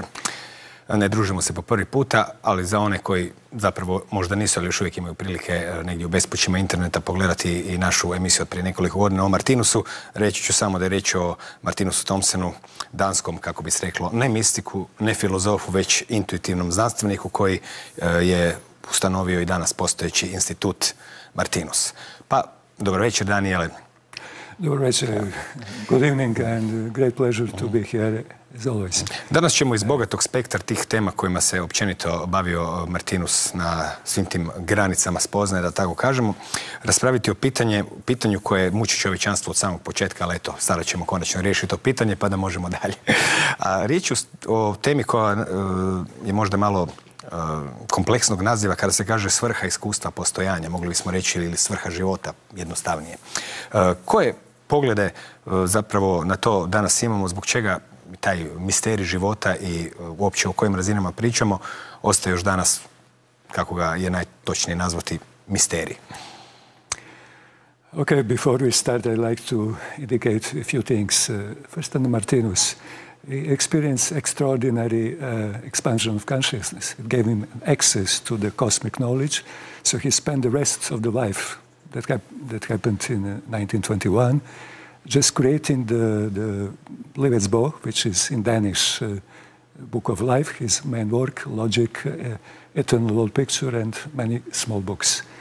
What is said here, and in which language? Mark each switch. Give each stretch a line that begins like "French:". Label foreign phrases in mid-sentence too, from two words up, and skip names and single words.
Croatian: Ne družimo se po prvi puta, ali za one koji zapravo možda nisu, ali još uvijek imaju prilike negdje u bespućima interneta pogledati i našu emisiju od prije nekoliko godina o Martinusu, reći ću samo da je riječ o Martinusu Tomsenu, danskom, kako bi se reklo, ne mistiku, ne filozofu, već intuitivnom znanstveniku koji je ustanovio i danas postojeći institut Martinus. Pa, dobro večer, Daniele. Dobro večer.
English: Good evening and great pleasure to be here as always.
Croatian: Danas ćemo iz bogatog spektra tih tema kojima se općenito bavio Martinus na svim tim granicama spoznaje, da tako kažemo, raspraviti o pitanju koje muči čovječanstvo od samog početka, ali eto, sada ćemo konačno riješiti to pitanje pa da možemo dalje. A riječ o temi koja je možda malo kompleksnog naziva kada se kaže svrha iskustva postojanja, mogli bismo reći, ili svrha života, jednostavnije. Koje poglede zapravo na to danas imamo, zbog čega taj misterij života i uopće o kojim razinama pričamo ostaje još danas, kako ga je najtočnije nazvati, misterij?
English: Okay, before we start, I'd like to indicate a few things. First on Martinus. He experienced extraordinary expansion of consciousness. It gave him access to the cosmic knowledge, so he spent the rest of the life that happened in 1921 just creating the Levetsbog, which is in Danish book of life, his main work, logic, eternal world picture, and many small books.